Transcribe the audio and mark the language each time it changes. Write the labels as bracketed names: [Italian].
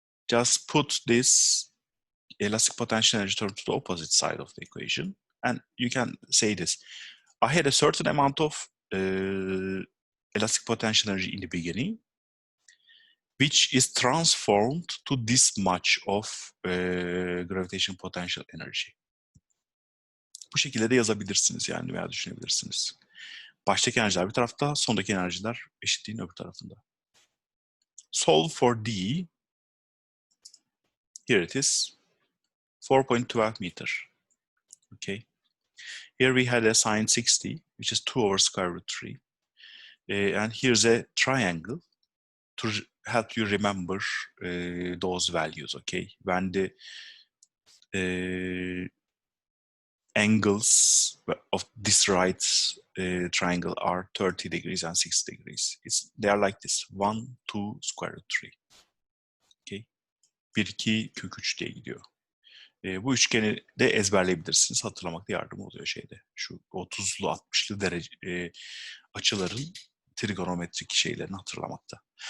[English] Just put this elastic potential energy term to the opposite side of the equation, and you can say this. I had a certain amount of elastic potential energy in the beginning, which is transformed to this much of gravitational potential energy. [Turkish] Bu şekilde de yazabilirsiniz yani veya düşünebilirsiniz. Baştaki enerjiler bir tarafta, sondaki enerjiler eşitliğin öbür tarafında. [English] Solve for D. Here it is, 4.12 meter. Okay. Here we had a sine 60, which is 2 over square root 3. And here's a triangle to help you remember those values, okay? When the angles of this right triangle are 30 degrees and 60 degrees. They are like this, 1, 2, square root 3. [Turkish] Okay. 1, 2, kök 3 diye gidiyor. Bu üçgeni de ezberleyebilirsiniz. Hatırlamakta yardım oluyor şeyde. Şu 30'lu 60'lı derece açıların trigonometrik şeylerini hatırlamakta.